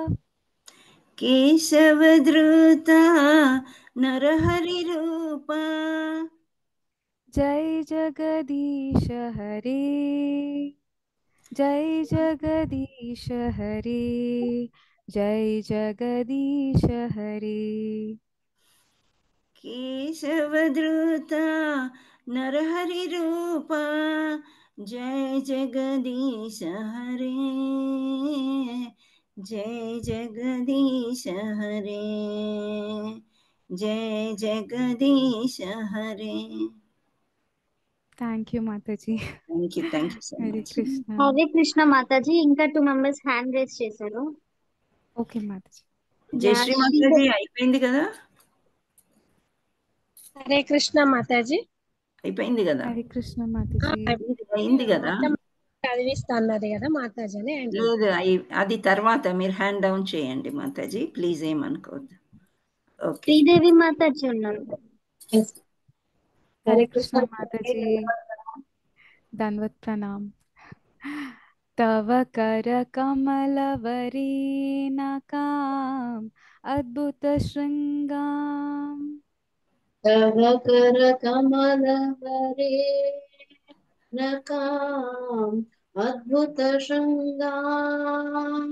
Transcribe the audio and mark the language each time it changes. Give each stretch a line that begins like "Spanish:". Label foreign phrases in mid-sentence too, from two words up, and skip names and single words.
Sanskrit: కేశవధృతా నరహరిరూపా. జై జగదీశ హరే. జై జగదీశ హరే. జై జగదీశ హరే. केशवधृत नरहरिरूपा जय जगदीश हरे जय जगदीश हरे जय जगदीश हरे
English: Thank you Mataji. Thank you so
Sanskrit: హరే
English: much.
Sanskrit: కృష్ణ.
Telugu: హరే కృష్ణ మాతాజీ. ఇంకా 2 మెంబర్స్
English: hand raise
Telugu: చేశారు. ఓకే మాతాజీ. జయశ్రీ మాతాజీ అయిపోయింది కదా? హరే కృష్ణ మాతాజీ. అయిపోయింది కదా? హరే కృష్ణ మాతాజీ. అయింది కదా? చదివిస్తా అన్నది కదా మాతాజీ అని. లేదు అది తర్వాత మీరు
English: hand down
Telugu: చేయండి మాతాజీ, ప్లీజ్ ఏమనుకోవద్దు. ఓకే. శ్రీదేవి మాతాజీ ఉన్నారు. హరే కృష్ణ మాతాజీ. దండవత్ ప్రణామ్.
Sanskrit: तव कर कमल वरीनकाम् अद्भुत शृंगाम तव कर कमल वरेणकाम् अद्भुत शृंगाम्